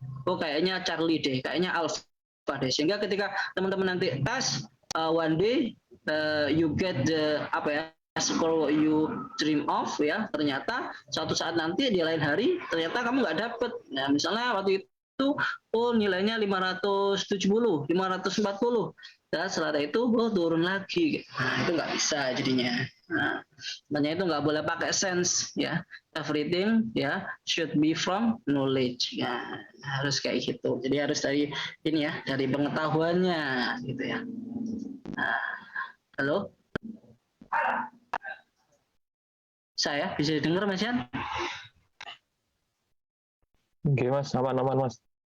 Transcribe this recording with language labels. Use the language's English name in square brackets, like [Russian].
[Indonesian] Oh kayaknya Charlie deh, kayaknya Alpha deh. Sehingga ketika teman-teman nanti tes [English] one day you get the [Indonesian] apa ya [English] score what you dream of [Indonesian] ya. Ternyata suatu saat nanti di lain hari ternyata kamu nggak dapet. Nah, misalnya waktu itu oh nilainya 570, 540. Dan setelah itu turun lagi. Nah, itu nggak bisa jadinya. Nah, makanya itu nggak boleh pakai sense ya. [English] Everything [Indonesian] ya [English] should be from knowledge. [Indonesian] Ya, harus kayak gitu. Jadi harus dari ini ya, dari pengetahuannya gitu ya. Nah, halo? Saya bisa dengar Mas Yan? Oke Mas, aman Mas.